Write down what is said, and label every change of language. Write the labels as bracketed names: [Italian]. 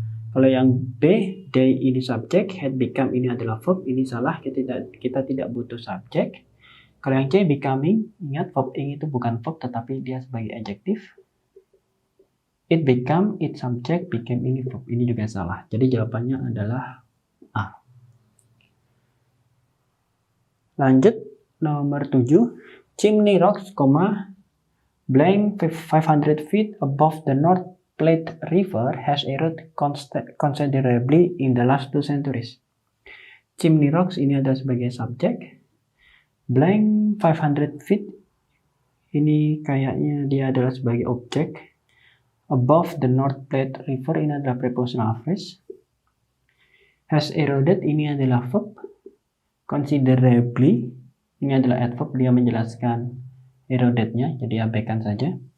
[Indonesian] Kalau yang B, they ini subjek, [English] had become [Indonesian] ini adalah verb, ini salah, kita tidak butuh subjek. Kalau yang C, becoming, ingat verb ing itu bukan verb tetapi dia sebagai adjektif. [English] It become, [Indonesian] it subject, became ini verb, ini juga salah. Jadi jawabannya adalah A. Lanjut, nomor 7. [English] Chimney Rocks, blank 500 feet above the North Platte River has eroded considerably in the last 2 centuries. [Indonesian] Chimney Rocks ini adalah sebagai subjek. [English] Blank 500 feet [Indonesian] ini kayaknya dia adalah sebagai objek. [English] Above the North Platte River [Indonesian] ini adalah prepositional phrase. [English] Has eroded [Indonesian] ini adalah verb. Considerably ini adalah adverb, dia menjelaskan erodednya, jadi abaikan saja.